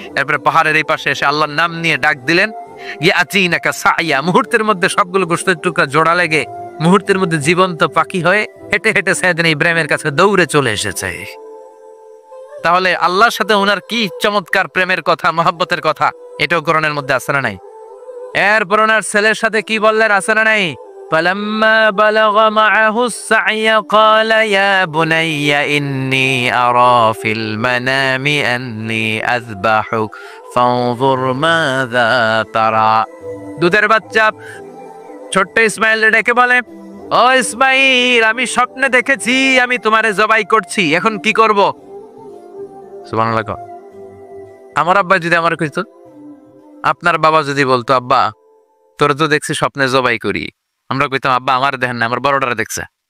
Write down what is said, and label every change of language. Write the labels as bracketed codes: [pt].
[bn] এরপরে পাহাড়ের এই পাশে এসে আল্লাহর নাম নিয়ে ডাক দিলেন, [ar] ইয়াতিনাকা সাইয়া, [bn] মুহূর্তের মধ্যে সবগুলো গোশতের টুকরা জোড়া লেগে মুহূর্তের মধ্যে জীবন্ত পাখি হয়ে হেঁটে হেঁটে সাইয়েদনা ইব্রাহিমের কাছে দৌড়ে চলে এসেছে। তাহলে আল্লাহর সাথে ওনার কি চমৎকার প্রেমের কথা, মহব্বতের কথা, এটাও কোরআনের মধ্যে আছে না নাই? এরপর ওনার ছেলের সাথে কি বললেন, আছে না নাই? [ar] فلما بلغ معه السعي قال يا بني إني أرى في المنام أني أذبحك فانظر ماذا ترى। [bn] দুধের বাচ্চা ছোট্ট ইসমাইল ডেকে বলে, ও ইসমাইল, আমি স্বপ্নে দেখেছি আমি তোমারে জবাই করছি, এখন কি করব? সুবহানাল্লাহ। আমার আব্বা যদি আমার কইতো, আপনার বাবা যদি বলতো, আব্বা তোরা তো দেখছি স্বপ্নে জবাই করি, আমরা কইতাম আব্বা আমার দেখেন না, আমার বড়টারে দেখছে।